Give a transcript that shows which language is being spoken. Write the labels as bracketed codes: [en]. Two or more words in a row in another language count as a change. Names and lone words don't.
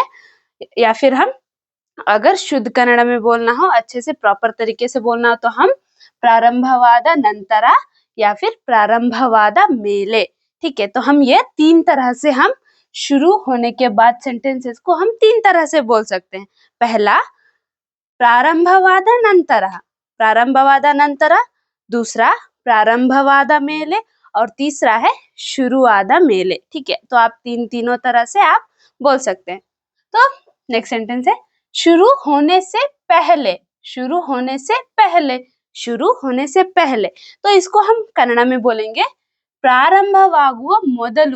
[hi] या फिर हम अगर शुद्ध कन्नड़ में बोलना हो, अच्छे से प्रॉपर तरीके से बोलना हो, तो हम [kn] ಪ್ರಾರಂಭವಾದ ನಂತರ [hi] या फिर [kn] ಪ್ರಾರಂಭವಾದ ಮೇಲೆ। [hi] ठीक है, तो हम ये तीन तरह से हम शुरू होने के बाद सेंटेंसेस को हम तीन तरह से बोल सकते हैं। [kn] पहला ಪ್ರಾರಂಭವಾದ ನಂತರ, ಪ್ರಾರಂಭವಾದ ನಂತರ, दूसरा ಪ್ರಾರಂಭವಾದ ಮೇಲೆ, [hi] और तीसरा है [kn] ಶುರುವಾದ ಮೇಲೆ। [hi] ठीक है, तो आप तीनों तरह से आप बोल सकते हैं। तो नेक्स्ट सेंटेंस है शुरू होने से पहले। शुरू होने से पहले, शुरू होने से पहले, तो इसको हम कन्नड़ में बोलेंगे [kn] ಪ್ರಾರಂಭವಾಗುವ ಮೊದಲು।